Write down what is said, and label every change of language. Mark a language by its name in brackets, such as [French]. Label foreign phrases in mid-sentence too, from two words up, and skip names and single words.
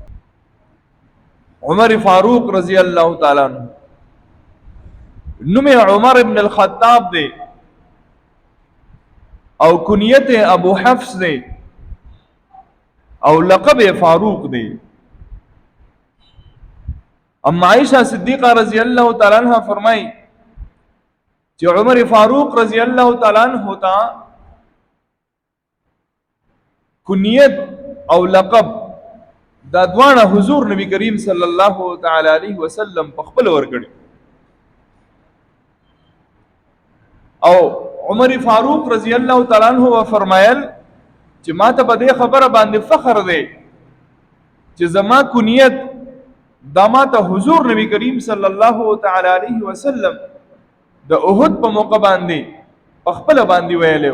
[Pashto] عمر فاروق [Arabic] رضی الله تعالی عنہ [Pashto] نوم عمر ابن الخطاب دی او کنیت ابو حفص دی او لقب فاروق دی. اما عائشہ صدیقہ [Arabic] رضی اللہ تعالی عنہ [Pashto] فرمائی چې عمر فاروق [Arabic] رضی اللہ تعالی عنہ [Pashto] تا کنیت او لقب دا دوانه حضور نبی کریم [Arabic] صلی الله تعالی علیه وسلم [Pashto] په خپل ورکړي. او عمر فاروق [Arabic] رضی الله تعالی عنہ [Pashto] فرمایل چې ما ته په دې خبره باندې فخر دی چې زما کنیت دا ما ته حضور نبی کریم [Arabic] صلی الله تعالی علیه وسلم [Pashto] د احد په موقع باندې په خپل باندې ویلو.